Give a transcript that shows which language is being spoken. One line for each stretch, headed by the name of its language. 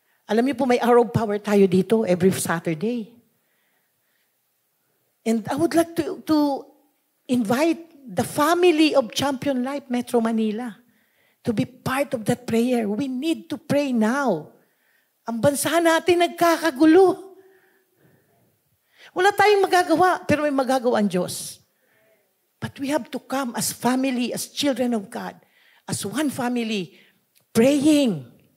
Filipino: Alam niyo po, may hour of power tayo dito every Saturday.
English: And I would like to invite the family of Champion Life Metro Manila to be part of that prayer. We need to pray now.
Filipino: Ang bansa natin nagkakagulo. Wala tayong magagawa, pero may magagawa ang Diyos.
English: But we have to come as family, as children of God, as one family, praying.